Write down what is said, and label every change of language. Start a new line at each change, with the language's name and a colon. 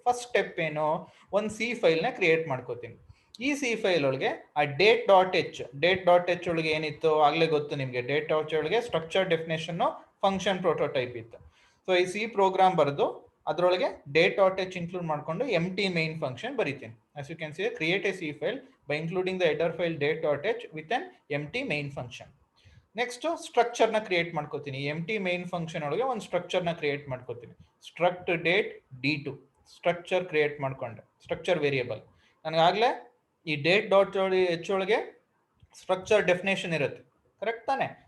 Kannada: First step ಏನು, ಒಂದು C file ನ ಕ್ರಿಯೇಟ್ ಮಾಡ್ಕೋತೀನಿ. ಈ ಸಿ ಫೈಲ್ ಒಳಗೆ ಆ ಡೇಟ್ ಡಾಟ್ ಎಚ್ ಒಳಗೆ ಏನಿತ್ತು ಆಗ್ಲೇ ಗೊತ್ತು ನಿಮ್ಗೆ. ಡೇಟ್ ಡಾಟ್ ಒಳಗೆ ಸ್ಟ್ರಕ್ಚರ್, ಡೆಫಿನೇಷನ್, ಫಂಕ್ಷನ್ ಪ್ರೋಟೋಟೈಪ್ ಇತ್ತು. ಸೊ ಈ ಸಿ ಪ್ರೋಗ್ರಾಮ್ ಬರೆದು ಅದರೊಳಗೆ ಡೇಟ್ ಡಾಟ್ ಎಚ್ ಇನ್ಕ್ಲೂಡ್ ಮಾಡ್ಕೊಂಡು ಎಂಟಿ ಮೈನ್ ಫಂಕ್ಷನ್ ಬರೀತೀನಿ.
English: as you can see, create a C file by including the header file date.h with an empty main function.
Kannada: Next structure ನ create ಮಾಡ್ಕೋತೀನಿ. ಎಂಟಿ main function ಒಳಗೆ ಒಂದು structure ನ create ಮಾಡ್ಕೋತೀನಿ. Struct date D2 structure create ಮಾಡ್ಕೊಂಡೆ, structure variable. ನನಗಾಗ್ಲೇ ಈ date dot H ಒಳಗೆ structure definition ಇರುತ್ತೆ, ಕರೆಕ್ಟ್ ತಾನೆ?